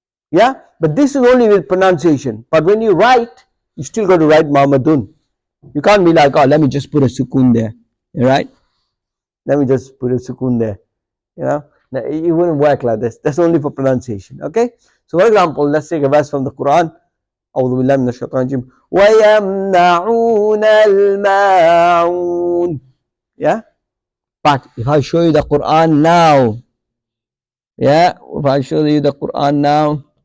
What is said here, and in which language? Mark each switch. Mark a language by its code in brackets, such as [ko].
[en] Yeah, but this is only with pronunciation. But when you write, you still got to write Muhammadun. You can't be like, oh, let me just put a sukoon there, right? Let me just put a sukoon there. You know, now, it wouldn't work like this. That's only for pronunciation. Okay. So, for example, let's take a verse from the Quran. [ar] أعوذ بالله من الشيطان الرجيم ويمنعون الماعون. [en] Yeah. But if I show you the Quran now, yeah, if I show you the Quran now,